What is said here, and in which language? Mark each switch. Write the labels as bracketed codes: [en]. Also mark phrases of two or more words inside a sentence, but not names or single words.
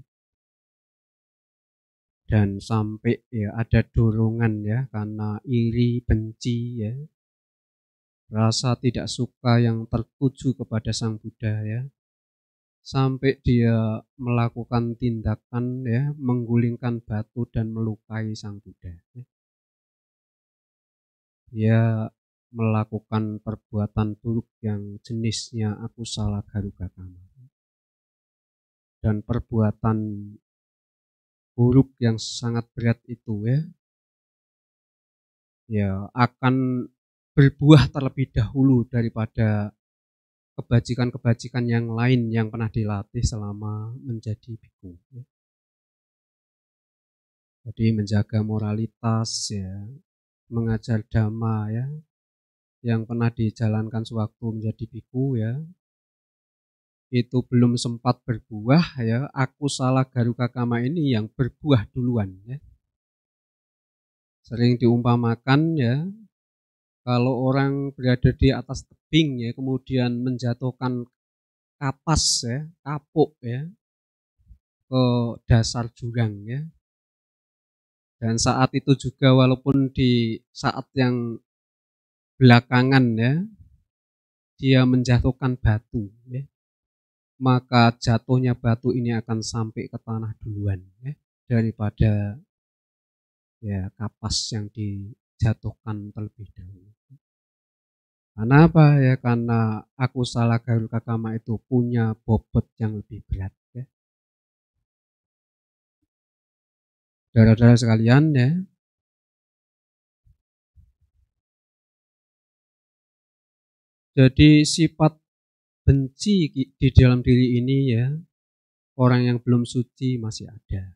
[id] Dan sampai ya ada dorongan ya karena iri, benci ya, rasa tidak suka yang tertuju kepada Sang Buddha ya, sampai dia melakukan tindakan ya menggulingkan batu dan melukai Sang Buddha ya. Dia melakukan perbuatan buruk yang jenisnya [pi] akusala garuga kama, [id] dan perbuatan buruk yang sangat berat itu ya akan berbuah terlebih dahulu daripada kebajikan-kebajikan yang lain yang pernah dilatih selama menjadi biku ya. Jadi menjaga moralitas ya, mengajar dhamma ya, yang pernah dijalankan sewaktu menjadi biku ya, itu belum sempat berbuah ya, [pi] akusala garuga kama [id] ini yang berbuah duluan ya. Sering diumpamakan ya, kalau orang berada di atas tebing ya, kemudian menjatuhkan kapas ya, kapuk ya, ke dasar jurang ya. Dan saat itu juga walaupun di saat yang belakangan ya, dia menjatuhkan batu ya, maka jatuhnya batu ini akan sampai ke tanah duluan ya, daripada ya kapas yang dijatuhkan terlebih dahulu. Karena apa ya? Karena [pi] akusala garuga kama [id] itu punya bobot yang lebih berat ya. Saudara-saudara sekalian ya, jadi sifat benci di dalam diri ini ya, orang yang belum suci masih ada.